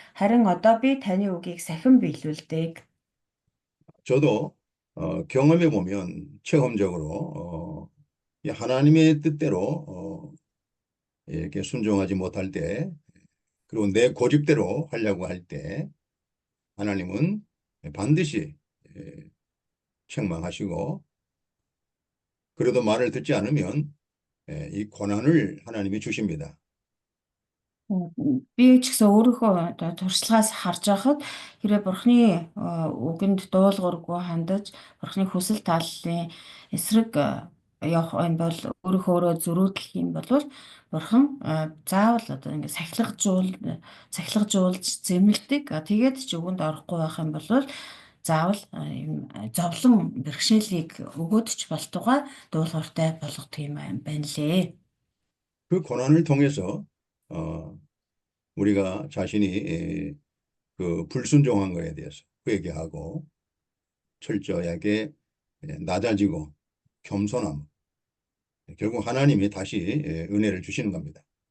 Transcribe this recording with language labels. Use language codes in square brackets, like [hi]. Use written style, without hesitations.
[mn] Харин одоо би таны үгийг сахин биелүүлдэг. [ko] 저도 경험해 보면 체험적으로 이 하나님의 뜻대로 이렇게 순종하지 못할 때, 그리고 내 고집대로 하려고 할 때 하나님은 반드시 책망하시고, 그래도 말을 듣지 않으면 이 고난을 하나님이 주십니다. [mn] Би ч гэсэн өөрийнхөө одоо туршлагаас харж байхад хэрэг Бурхны үгэнд дуулуургүй хандаж Бурхны хүсэл тааллын эсрэг явах юм бол өөрийнхөө зөрүүдлэх юм бол Бурхан заавал одоо ингэ сахилгажуулж зэмлдэг. Тэгээд ч үгэнд орохгүй байх юм бол заавал зовлон бэрхшээлийг өгөөд ч болтугай дуулууртай болгох юм байна лээ. [ko] 그 고난을 통해서 우리가 자신이 그 불순종한 거에 대해서 회개하고 철저하게 낮아지고 겸손함, 결국 하나님이 다시 은혜를 주시는 겁니다.